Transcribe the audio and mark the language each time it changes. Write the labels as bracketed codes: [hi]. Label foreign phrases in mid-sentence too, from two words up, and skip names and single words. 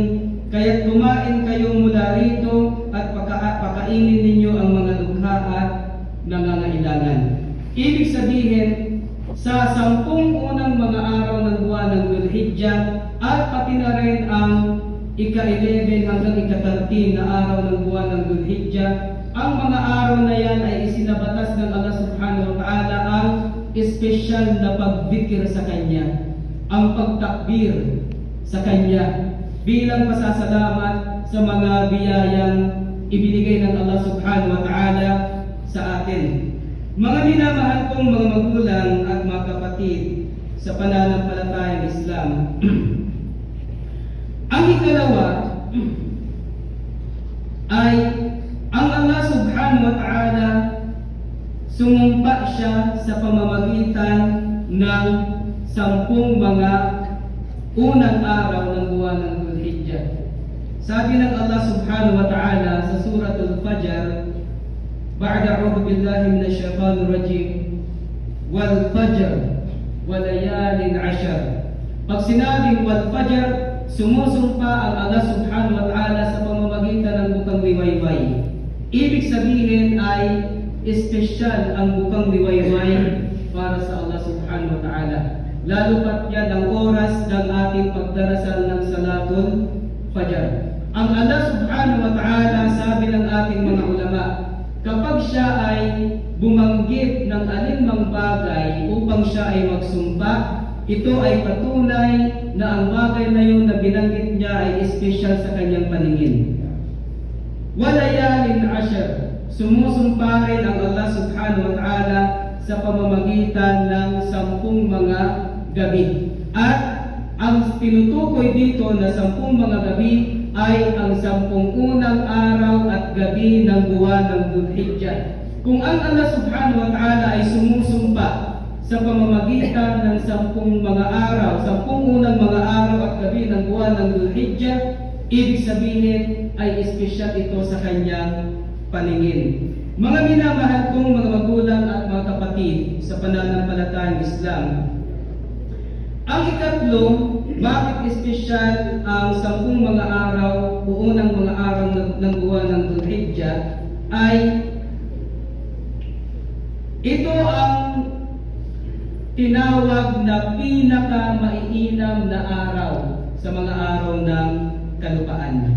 [tl] Kaya't kumain kayo mula rito at pakainin ninyo ang mga lugha at nangangailangan. Ibig sabihin, sa 10 unang mga araw ng buwan ng Dhul-Hijjah at pati na rin ang ika-11 hanggang ika-13 na araw ng buwan ng Dhul-Hijjah ang mga araw na yan ay isinabatas ng Allah [ar] سبحانه وتعالى [tl] ang espesyal na pagdikir sa Kanya, ang pagtakbir sa Kanya bilang pasasalamat sa mga biyayang ibinigay ng Allah [ar] سبحانه وتعالى [tl] sa atin. Mga minamahal kong mga magulang at mga kapatid sa pananampalatayang Islam, ang ikalawa ay ang Allah [ar] سبحانه وتعالى [tl] sumumpa siya sa pamamagitan ng 10 mga unang araw ng buwan ng Dhul-Hijjah. Sabi ng Allah [ar] سبحانه وتعالى [tl] sa Suratul Fajr, [ar] بعد أعوذ بالله من الشيطان الرجيم والفجر وليال عشر. [tl] Pag sinabing [ar] والفجر, [tl] sumusumpa ang Allah [ar] سبحانه وتعالى [tl] sa pamamagitan ng bukang liwayway. Ibig sabihin ay espesyal ang bukang liwayway para sa Allah [ar] سبحانه وتعالى. [tl] Lalo pat yan ang oras ng ating pagdarasal ng Salatul Fajr. Ang Allah [ar] سبحانه وتعالى, [tl] sabi ng ating mga ulama, kapag siya ay bumanggit ng alinmang bagay upang siya ay magsumpa, ito ay patunay na ang bagay na yun na binanggit niya ay espesyal sa kanyang paningin. [ar] وليال عشر, [tl] sumusumpa rin ang Allah [ar] سبحانه وتعالى [tl] sa pamamagitan ng 10 mga gabi. At ang tinutukoy dito na 10 mga gabi ay ang 10 unang araw at gabi ng buwan ng Dhul-Hijjah. Kung ang Allah [ar] سبحانه وتعالى [tl] ay sumusumpa sa pamamagitan ng 10 mga araw, 10 unang mga araw at gabi ng buwan ng Dhul-Hijjah, ibig sabihin ay espesyal ito sa kanyang paningin. Mga minamahal kong mga magulang at mga kapatid sa pananampalatayang Islam, ang ikatlo, bakit espesyal ang 10 mga araw o unang mga araw ng buwan ng Dhul-Hijjah ay ito ang tinawag na pinakamaiinam na araw sa mga araw ng kalupaan.